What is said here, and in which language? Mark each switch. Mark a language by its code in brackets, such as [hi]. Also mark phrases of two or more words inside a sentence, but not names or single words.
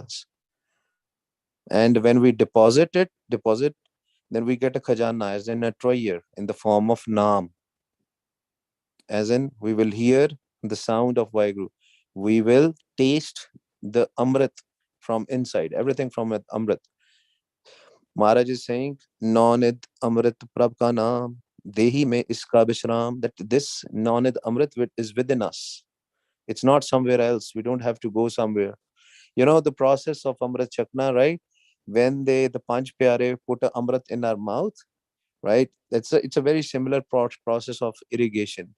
[en] And when we deposit, then we get a khajana as in a treasure in the form of Naam. As in, we will hear the sound of Vaheguru. We will taste the Amrit from inside, everything from it, Amrit. Maharaj is saying, [pa] ਨੋਨਿਡ ਅੰਮ੍ਰਿਤ ਪ੍ਰਭ ਕਾ ਨਾਮ, ਦੇਹੀ ਮੇਂ ਇਸਕਾ ਬਿਸ਼ਰਾਮ, [en] that this [pa] ਨੋਨਿਡ ਅੰਮ੍ਰਿਤ [en] is within us. It's not somewhere else. We don't have to go somewhere. You know the process of [pa] ਅੰਮ੍ਰਿਤ ਛਕਣਾ, [en] right? When the Panch Pyare put a Amrit in our mouth, right? It's a very similar process of irrigation.